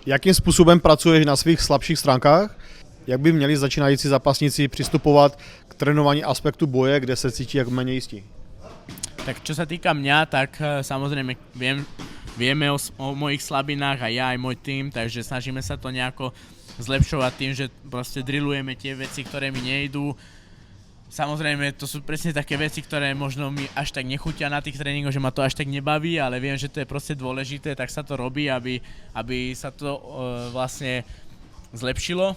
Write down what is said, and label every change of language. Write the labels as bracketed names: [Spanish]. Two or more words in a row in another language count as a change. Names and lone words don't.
[Czech] Jakým způsobem pracuješ na svých slabších stránkách? Jak by měli začínající zápasníci přistupovat k trénování aspektu boje, kde se cítí jako méně jistí? [Slovak] Tak čo sa týka mňa, tak samozrejme vieme o mojich slabinách a ja aj môj tým, takže snažíme sa to nejako zlepšovať tým, že proste drillujeme tie veci, ktoré mi nejdú. Samozrejme, to sú presne také veci, ktoré možno mi až tak nechutia na tých tréningoch, že ma to až tak nebaví, ale viem, že to je proste dôležité, tak sa to robí, aby sa to vlastne zlepšilo.